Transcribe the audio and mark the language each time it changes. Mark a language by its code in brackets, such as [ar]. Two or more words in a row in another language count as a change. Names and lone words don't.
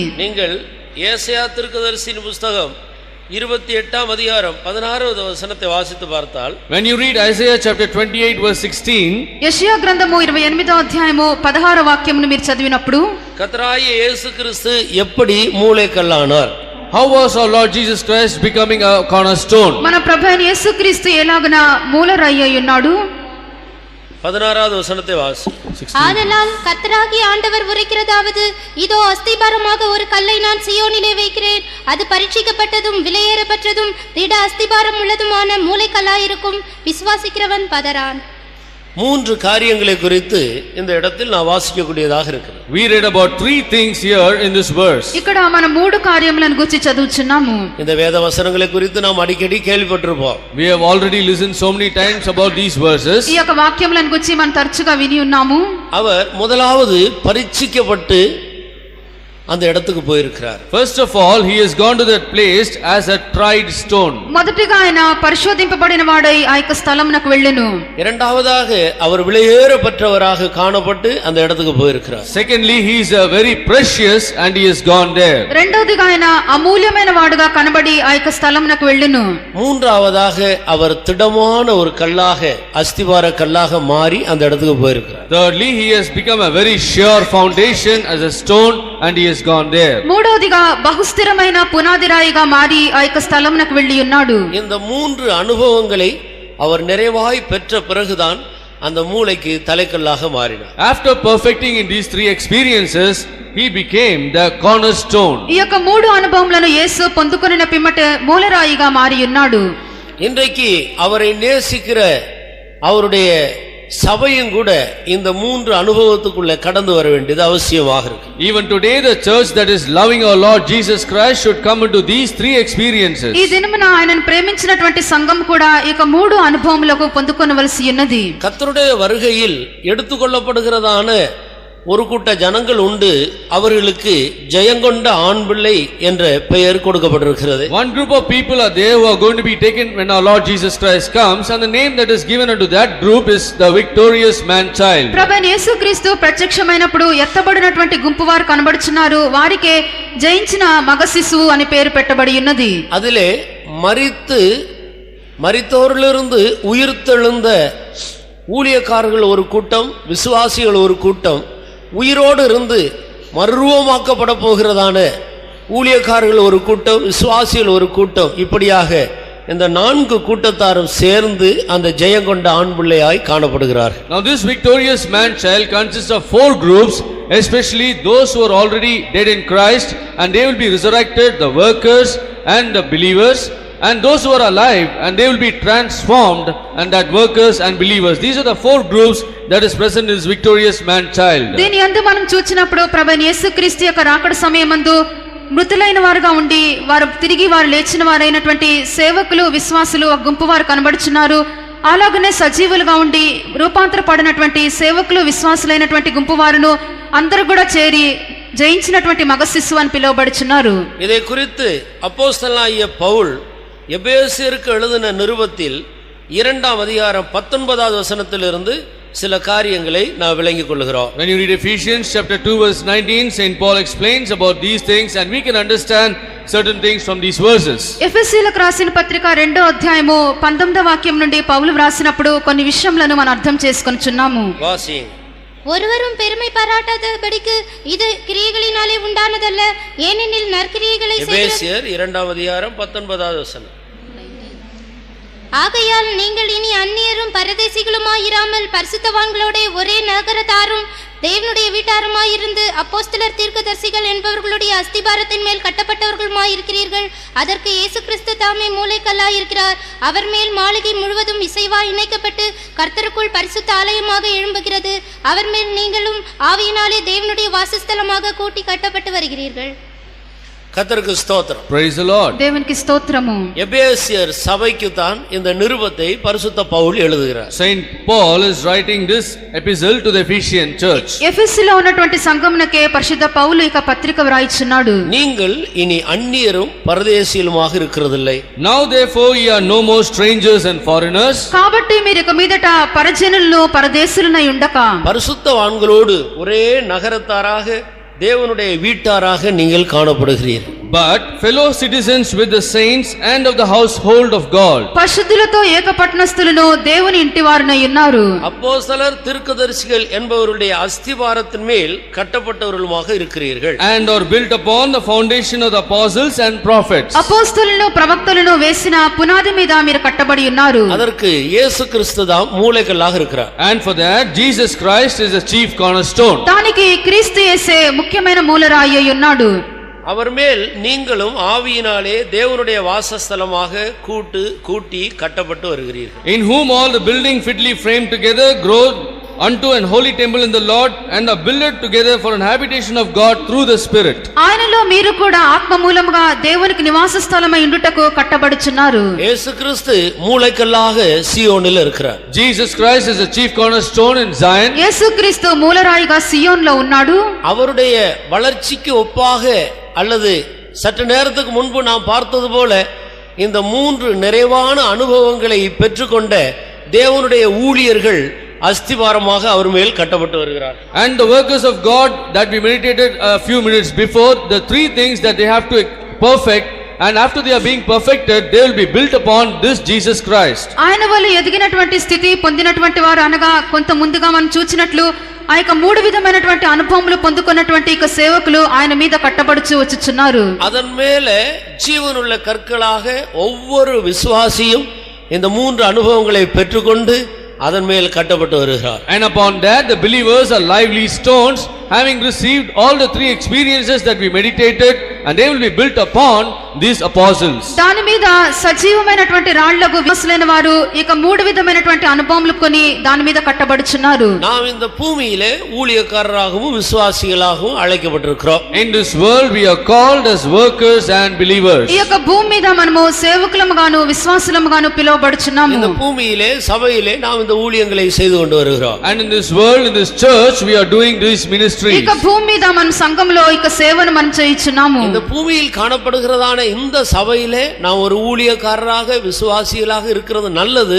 [ta] நீங்கள் ஏசாயா தீர்க்கதரிசியின் புத்தகம் 28ஆம் அதிகாரம் 16வது வசனத்தை வாசித்து பார்த்தால், [en] when you read Isaiah chapter 28 verse 16, [te] యెషయా గ్రంథము 28వ అధ్యాయము 16వ వాక్యమును మీరు చదివినప్పుడు [ta] கர்த்தராகிய இயேசு கிறிஸ்து எப்படி மூலைக்கல்லானார்? [en] how was our Lord Jesus Christ becoming a cornerstone? [te] మన ప్రభువైన యేసుక్రీస్తు ఎలాగున మూలరాయి అయి ఉన్నాడు? [ta] 16வது வசனத்தை வாசி. ஆதலால் கர்த்தராகிய ஆண்டவர் உரைக்கிறதாவது, இதோ அஸ்திபாரமாக ஒரு கல்லை நான் சியோனிலே வைக்கிறேன், அது பரீட்சிக்கப்பட்டதும் விலையேறப்பட்டதும் திட அஸ்திபாரம் உள்ளதுமான மூலைக்கல்லாயிருக்கும், விசுவாசிக்கிறவன் பதறான். 3 காரியங்களை குறித்து இந்த இடத்தில் நான் வாசிக்கக்கூடியதாக இருக்கிறது. [en] We read about 3 things here in this verse. [te] ఇక్కడ మనం 3 కార్యములను గురించి చదువుచున్నాము. [ta] இந்த வேத வசனங்களை குறித்து நாம் அடிக்கடி கேள்விப்பட்டிருப்போம். [en] We have already listened so many times about these verses. [te] ఈ యొక్క వాక్యములను గురించి మనం తరచుగా విని ఉన్నాము. [ta] அவர் முதலாவது பரீட்சிக்கப்பட்டு அந்த இடத்துக்கு போயிருக்கிறார். [en] First of all, he has gone to that place as a tried stone. [te] మొదటిగా ఆయన పరిశోధింపబడిన వాడై ఆ యొక్క స్థలమునకు వెళ్ళెను. [ta] இரண்டாவதாக அவர் விலையேறப்பட்டவராக காணப்பட்டு அந்த இடத்துக்கு போயிருக்கிறார். [en] Secondly, he is a very precious and he has gone there. [te] రెండవదిగా ఆయన అమూల్యమైన వాడుగా కనబడి ఆ యొక్క స్థలమునకు వెళ్ళెను. [ta] மூன்றாவதாக அவர் திடமான ஒரு கல்லாக அஸ்திவார கல்லாக மாறி அந்த இடத்துக்கு போயிருக்கிறார். [en] Thirdly, he has become a very sure foundation as a stone and he has gone there. [te] మూడవదిగా బహుస్థిరమైన పునాదిరాయిగా మారి ఆ యొక్క స్థలమునకు వెళ్ళి ఉన్నాడు. [ta] இந்த 3 அனுபவங்களை அவர் நிறைவாய் பெற்ற பிறகுதான் அந்த மூளைக்கு தலைக்கல்லாக மாறினார். [en] After perfecting in these 3 experiences, he became the cornerstone. [te] ఈ యొక్క 3 అనుభవములను యేసు పొందుకొనిన పిమ్మట మూలరాయిగా మారి ఉన్నాడు. [ta] இன்றைக்கு அவரை நேசிக்கிற அவருடைய சபையும் கூட இந்த 3 அனுபவத்துக்குள்ள கடந்து வர வேண்டியது அவசியமாக இருக்கு. [en] Even today the church that is loving our Lord Jesus Christ should come into these 3 experiences. [te] ఈ దినమున ఆయనను ప్రేమించినటువంటి సంఘం కూడా ఈ యొక్క 3 అనుభవములకు పొందుకొనవలసి ఉన్నది. [ta] கர்த்தருடைய வருகையில் எடுத்துக்கொள்ளப்படுகிறதான ஒரு கூட்ட ஜனங்கள் உண்டு, அவர்களுக்கு ஜெயங்கொண்ட ஆண் பிள்ளை என்ற பெயர் கொடுக்கப்பட்டிருக்கிறது. [en] One group of people are there who are going to be taken when our Lord Jesus Christ comes, and the name that is given unto that group is the victorious man child. [te] ప్రభువైన యేసుక్రీస్తు ప్రత్యక్షమైనప్పుడు ఎత్తబడినటువంటి గుంపు వారు కనబడుచున్నారు. వారికే జయించిన మగ శిశువు అని పేరు పెట్టబడి ఉన్నది. [ta] அதிலே மரித்தோரிலிருந்து உயிர்த்தெழுந்த ஊழியக்காரர்கள் ஒரு கூட்டம், விசுவாசிகள் ஒரு கூட்டம், உயிரோடு இருந்து மறுரூபமாக்கப்பட போகிறதான ஊழியக்காரர்கள் ஒரு கூட்டம், விசுவாசிகள் ஒரு கூட்டம், இப்படியாக இந்த 4 கூட்டத்தாரும் சேர்ந்து அந்த ஜெயங்கொண்ட ஆண் பிள்ளையாய் காணப்படுகிறார்கள். [en] Now this victorious man child consists of 4 groups, especially those who are already dead in Christ, and they will be resurrected, the workers and the believers, and those who are alive, and they will be transformed, and that workers and believers. These are the 4 groups that is present in this victorious man child. [te] దీని యందు మనం చూచినప్పుడు ప్రభువైన యేసుక్రీస్తు యొక్క రాకడ సమయమందు మృతులైన వారుగా ఉండి వారు తిరిగి వారు లేచిన వారైనటువంటి సేవకులు, విశ్వాసులు ఒక గుంపు వారు కనబడుచున్నారు. అలాగనే సజీవులుగా ఉండి రూపాంతరపడినటువంటి సేవకులు, విశ్వాసులైనటువంటి గుంపు వారును అందరూ కూడా చేరి జయించినటువంటి మగ శిశువు అని పిలువబడుచున్నారు. [ta] இதை குறித்து அப்போஸ்தலனாகிய பவுல் எபேசியருக்கு எழுதின நிருபத்தில் 2ஆம் அதிகாரம் 19வது வசனத்திலிருந்து சில காரியங்களை நான் விளங்கிக் கொள்கிறோம். [en] When you read Ephesians chapter 2 verse 19, Saint Paul explains about these things, and we can understand certain things from these verses. [te] ఎఫెసీయులకు రాసిన పత్రిక 2వ అధ్యాయము 19వ వాక్యం నుండి పౌలు వ్రాసినప్పుడు కొన్ని విషయములను మనం అర్థం చేసుకొనుచున్నాము. [ta] வாசிங்க. ஒருவரும் பெருமை பாராட்டாதபடிக்கு இது கிரியைகளினாலே உண்டானதல்ல, ஏனெனில் நற்கிரியைகளை எபேசியர் 2ஆம் அதிகாரம் 19வது வசனம். ஆகையால் நீங்கள் இனி அந்நியரும் பரதேசிகளுமாயிராமல் பரிசுத்தவான்களோட ஒரே நகரத்தாரும் தேவனுடைய வீட்டாருமாயிருந்து அப்போஸ்தலர், தீர்க்கதரிசிகள் என்பவர்களுடைய அஸ்திபாரத்தின் மேல் கட்டப்பட்டவர்களுமாயிருக்கிறீர்கள். அதற்கு இயேசு கிறிஸ்து தாமே மூலைக்கல்லாயிருக்கிறார். அவர் மேல் மாளிகை முழுவதும் இசைவாய் இணைக்கப்பட்டு கர்த்தருக்குள் பரிசுத்த ஆலயமாக எழும்புகிறது. அவர் மேல் நீங்களும் ஆவியினாலே தேவனுடைய வாசஸ்தலமாக கூட்டி கட்டப்பட்டு வருகிறீர்கள். கர்த்தருக்கு ஸ்தோத்திரம். [en] Praise the Lord. [te] దేవునికి స్తోత్రము. [ta] எபேசியர் சபைக்கு தான் இந்த நிருபத்தை பரிசுத்த பவுல் எழுதுகிறார். [en] Saint Paul is writing this epistle to the Ephesian church. [te] ఎఫెసీలో ఉన్నటువంటి సంఘమునకే పరిశుద్ధ పౌలు ఇక పత్రిక వ్రాయిచున్నాడు. [ta] நீங்கள் இனி அந்நியரும் பரதேசிகளுமாக இருக்கிறதில்லை. [en] Now therefore ye are no more strangers and foreigners. [te] కాబట్టి మీరు ఇక మీదట పరజనులను పరదేశులనై ఉండక [ta] பரிசுத்தவான்களோடு ஒரே நகரத்தாராக தேவனுடைய வீட்டாராக நீங்கள் காணப்படுகிறீர்கள். [en] But fellow citizens with the saints and of the household of God. [te] పరిశుద్ధులతో ఏకపట్నస్తులను దేవుని ఇంటి వారునై ఉన్నారు. [ta] அப்போஸ்தலர், தீர்க்கதரிசிகள் என்பவருடைய அஸ்திபாரத்தின் மேல் கட்டப்பட்டவர்களுமாக இருக்கிறீர்கள். [en] And are built upon the foundation of the apostles and prophets. [te] అపోస్తలులను ప్రవక్తలను వేసిన పునాది మీద మీరు కట్టబడి ఉన్నారు. [ta] அதற்கு இயேசு கிறிஸ்து தான் மூலைக்கல்லாக இருக்கிறார். [en] And for that Jesus Christ is the chief cornerstone. [te] దానికి క్రీస్తు యేసే ముఖ్యమైన మూలరాయి అయి ఉన్నాడు. [ta] அவர் மேல் நீங்களும் ஆவியினாலே தேவனுடைய வாசஸ்தலமாக கூட்டி கட்டப்பட்டு வருகிறீர்கள். [en] In whom all the building fitly framed together grow unto an holy temple in the Lord, and are builded together for an habitation of God through the Spirit. [te] ఆయనలో మీరు కూడా ఆత్మ మూలముగా దేవునికి నివాస స్థలమై ఉండుటకు కట్టబడుచున్నారు. [ta] இயேசு கிறிஸ்து மூலைக்கல்லாக சீயோனில் இருக்கிறார். [en] Jesus Christ is the chief cornerstone in Zion. [te] యేసుక్రీస్తు మూలరాయిగా సియోన్లో ఉన్నాడు. [ta] அவருடைய வளர்ச்சிக்கு ஒப்பாக அல்லது சற்று நேரத்துக்கு முன்பு நாம் பார்த்தது போல இந்த 3 நிறைவான அனுபவங்களை பெற்றுக்கொண்ட தேவனுடைய ஊழியர்கள் அஸ்திபாரமாக அவர் மேல் கட்டப்பட்டு வருகிறார். [en] And the workers of God that we meditated a few minutes before, the 3 things that they have to perfect, and after they are being perfected, they will be built upon this Jesus Christ. [te] ఆయన వల్ల ఎదిగినటువంటి స్థితి పొందినటువంటి వారు అనగా కొంత ముందుగా మనం చూచినట్లు ఆ యొక్క 3 విధమైనటువంటి అనుభవములు పొందుకున్నటువంటి ఇక సేవకులు ఆయన మీద కట్టబడుచు వచ్చుచున్నారు. [ta] அதன் மேலே ஜீவனுள்ள கற்களாக ஒவ்வொரு விசுவாசியும் இந்த 3 அனுபவங்களை பெற்றுக்கொண்டு அதன் மேல் கட்டப்பட்டு வருகிறார். [en] And upon that the believers are lively stones, having received all the 3 experiences that we meditated, and they will be built upon these apostles. [te] దాని మీద సజీవమైనటువంటి రాళ్లకు విశ్వాసులైన వారు ఇక మూడు విధమైనటువంటి అనుభవములు కొని దాని మీద కట్టబడుచున్నారు. [ta] நாம் இந்த பூமியிலே ஊழியக்காரராகவும் விசுவாசிகளாகவும் அழைக்கப்பட்டிருக்கிறோம். [en] In this world we are called as workers and believers. [te] ఈ యొక్క భూమి మీద మనము సేవకులముగాను విశ్వాసులముగాను పిలువబడుచున్నాము. [ta] இந்த பூமியிலே சபையிலே நாம் இந்த ஊழியங்களை செய்து கொண்டு வருகிறோம். [en] And in this world, in this church, we are doing these ministries. [te] ఇక భూమి మీద మన సంఘంలో ఇక సేవను మనం చేయుచున్నాము. [ta] இந்த பூமியில் காணப்படுகிறதான இந்த சபையிலே நாம் ஒரு ஊழியக்காரராக விசுவாசிகளாக இருக்கிறது நல்லது.